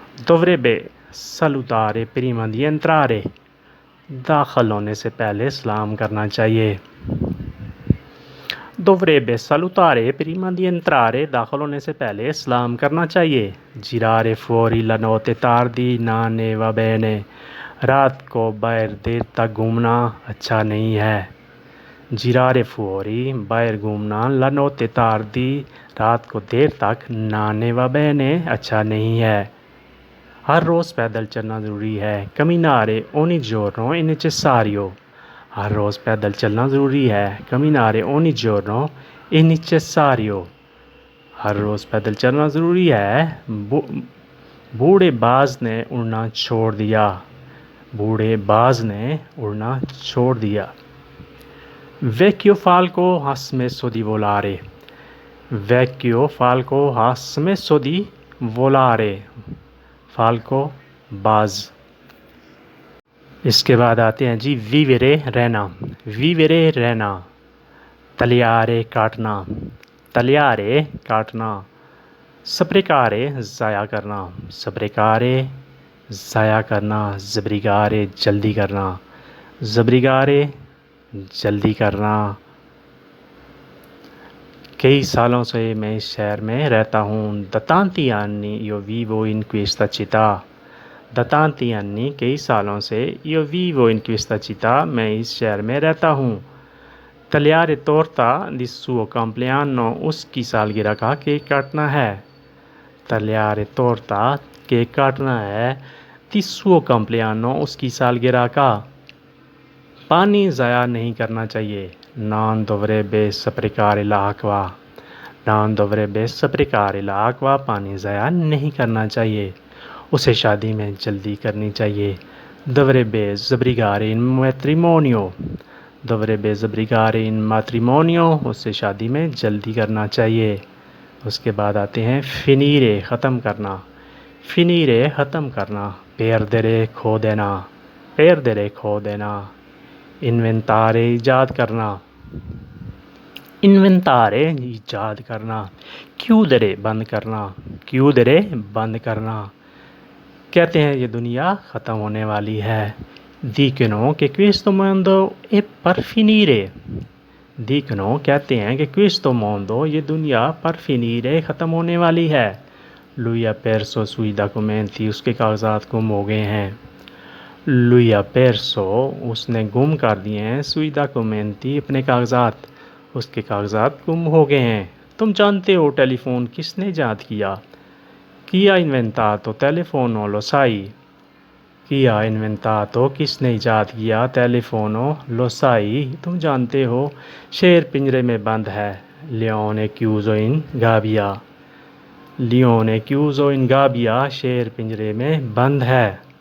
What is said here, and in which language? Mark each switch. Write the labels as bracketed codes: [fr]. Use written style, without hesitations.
[it] dovrebbe salutare prima di entrare, [hi] दाखिल होने से पहले सलाम करना चाहिए। [it] Dovrebbe salutare prima di entrare, [hi] दाखिल होने से पहले सलाम करना चाहिए. [it] Girare fuori la notte tardi non ne va bene. [hi] रात को बाहर देर तक घूमना अच्छा नहीं है. [it] Girare fuori, [hi] बाहर घूमना, [it] la notte tardi, [hi] रात को देर तक, [it] non ne va bene, [hi] अच्छा नहीं है. हर रोज़ पैदल चलना ज़रूरी है. [it] Camminare ogni giorno è necessario. [hi] हर रोज़ पैदल चलना ज़रूरी है. [it] Camminare ogni giorno è necessario. [hi] हर रोज़ पैदल चलना ज़रूरी है. बूढ़े बाज ने उड़ना छोड़ दिया. बूढ़े बाज ने उड़ना छोड़ दिया. [it] Vecchio falco ha smesso di volare. Vecchio falco ha smesso di volare. Falco बाज. [hi] इसके बाद आते हैं जी vivere रहना. Vivere रहना. [it] tagliare काटना. tagliare काटना. [hi] sprecare ज़ाया करना. sprecare ज़ाया करना. sbrigare जल्दी करना. sbrigare जल्दी करना. कई सालों से मैं इस शहर में रहता हूँ. [it] Da tanti anni io vivo in questa città. Da tanti anni [hi] कई सालों से [it] io vivo in questa città [hi] मैं इस शहर में रहता हूँ. [it] Tagliare torta di suo compleanno [hi] उसकी सालगिरह का केक काटना है. [it] Tagliare torta [hi] केक काटना है. [it] Di suo compleanno [hi] उसकी सालगिरह का. पानी ज़ाया नहीं करना चाहिए. [it] Non dovrebbe sprecare l'acqua. Non dovrebbe sprecare l'acqua. [hi] पानी ज़ाया नहीं करना चाहिए. उसे शादी में जल्दी करनी चाहिए. [it] Dovrebbe sbrigare in matrimonio. Dovrebbe sbrigare in matrimonio. [hi] उसे शादी में जल्दी करना चाहिए. उसके बाद आते हैं finire ख़त्म करना. Finire ख़त्म करना. Perdere खो देना. Perdere खो देना. Inventare ईजाद करना. Inventare ईजाद करना. Chiudere बंद करना. Chiudere बंद करना. कहते हैं ये दुनिया ख़त्म होने वाली है. [it] Dicono che questo mondo è per finire. Dicono [hi] कहते हैं कि [it] questo mondo [hi] ये दुनिया [it] per finire [hi] ख़त्म होने वाली है. [it] Lui ha perso sui documenti. [hi] उसके कागजात गुम हो गए हैं. [it] Lui ha perso [hi] उसने गुम कर दिए हैं. [it] sui documenti [hi] अपने कागजात. उसके कागजात गुम हो गए हैं. तुम जानते हो टेलीफोन किसने ईजाद किया? [it] Chi ha inventato telefono lo sai? Chi ha inventato [hi] किसने ईजाद किया? [it] Telefono lo sai? [hi] तुम जानते हो. शेर पिंजरे में बंद है. [it] Leone chiuso in gabbia. Leone chiuso in gabbia. [hi] शेर पिंजरे में बंद है.